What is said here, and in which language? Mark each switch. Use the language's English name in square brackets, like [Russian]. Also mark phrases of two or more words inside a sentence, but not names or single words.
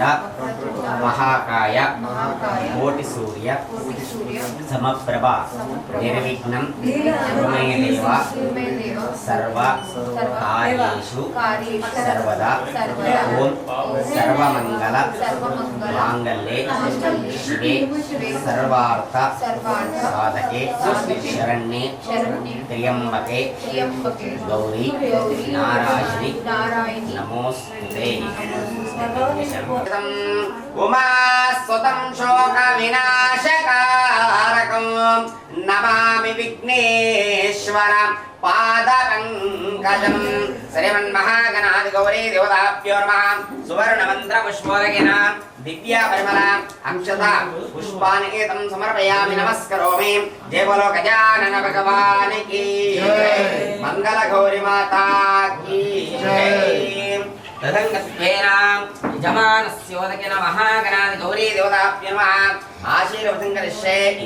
[Sanskrit] महाकाय कोटि सूर्य समप्रभ निर्विघ्नं कुरुमे देव सर्व कार्येषु सर्वदा ओम सर्वमंगल मांगल्ये शिवे सर्वार्थ साधके शरण्ये त्र्यंबके गौरी नारायणी नमोस्तुते उमास्वतं शोक विनाशकारकं नमामि विघ्नेश्वरं परमेश्वर पादपङ्कजं श्रीमन्महागणादि गौरी देवताभ्यो नमः सुवर्ण मन्त्र पुष्पोदकेन दिव्य परिमल अक्षत पुष्पानि एतं समर्पयामि नमस्करोमि [Hindi] जय बोलो गजानन भगवान की जै मंगल गौरी माता की जै [Sanskrit] మంగళ గౌరీ మాతా కీ జై तदङ्गत्वेन यजमानस्योदकेन महागणादि गौरी देवताभ्यो नमः आशीर्वदं करिष्ये